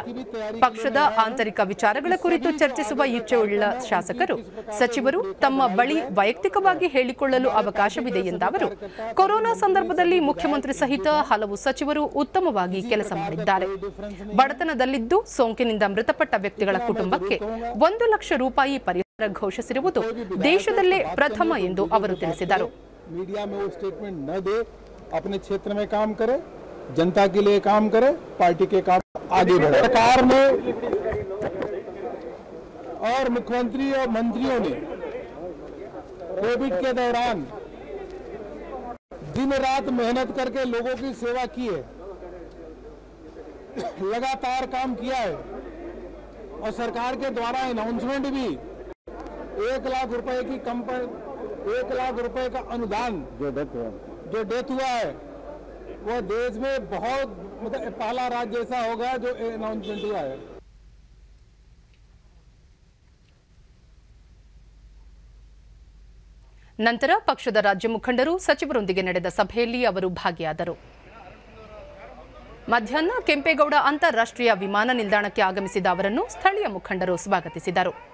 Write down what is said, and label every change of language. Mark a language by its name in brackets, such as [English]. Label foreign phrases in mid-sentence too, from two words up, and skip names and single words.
[Kannada] ಪಕ್ಷದ ಆಂತರಿಕ ವಿಚಾರಗಳ ಕುರಿತು ಚರ್ಚಿಸುವ ಇಚ್ಛೆಯುಳ್ಳ ಶಾಸಕರು, ಸಚಿವರು ತಮ್ಮ ಬಳಿ ವೈಯಕ್ತಿಕವಾಗಿ ಹೇಳಿಕೊಳ್ಳಲು ಅವಕಾಶವಿದೆ ಎಂದ ಅವರು, ಕೊರೋನಾ ಸಂದರ್ಭದಲ್ಲಿ ಮುಖ್ಯಮಂತ್ರಿ ಸಹಿತ ಹಲವು ಸಚಿವರು ಉತ್ತಮವಾಗಿ ಕೆಲಸ ಮಾಡಿದ್ದಾರೆ. ಬಡತನದಲ್ಲಿದ್ದು ಸೋಂಕಿನಿಂದ ಮೃತಪಟ್ಟ ವ್ಯಕ್ತಿಗಳ ಕುಟುಂಬಕ್ಕೆ 1 ಲಕ್ಷ ರೂಪಾಯಿ ಪರಿಹಾರ ಘೋಷಿಸಿರುವುದು ದೇಶದಲ್ಲೇ ಪ್ರಥಮ ಎಂದು ಅವರು ತಿಳಿಸಿದರು. [Hindi] मीडिया में वो स्टेटमेंट न दे, अपने क्षेत्र में काम करे, जनता के लिए काम करे, पार्टी के काम आगे बढ़े. सरकार में और मुख्यमंत्री और मंत्रियों ने कोविड के दौरान दिन रात मेहनत करके लोगों की सेवा की है, लगातार काम किया है और सरकार के द्वारा अनाउंसमेंट भी 1 लाख रुपए की 1 लाख रुपए का अनुदान जो डेथ हुआ है वो देश में बहुत मतलब पहला राज्य ऐसा होगा जो अनाउंसमेंट हुआ है. [Kannada] ನಂತರ ಪಕ್ಷದ ರಾಜ್ಯ ಮುಖಂಡರು, ಸಚಿವರೊಂದಿಗೆ ನಡೆದ ಸಭೆಯಲ್ಲಿ ಅವರು ಭಾಗಿಯಾದರು. ಮಧ್ಯಾಹ್ನ ಕೆಂಪೇಗೌಡ ಅಂತಾರಾಷ್ಟ್ರೀಯ ವಿಮಾನ ನಿಲ್ದಾಣಕ್ಕೆ ಆಗಮಿಸಿದ ಅವರನ್ನು ಸ್ಥಳೀಯ ಮುಖಂಡರು ಸ್ವಾಗತಿಸಿದರು.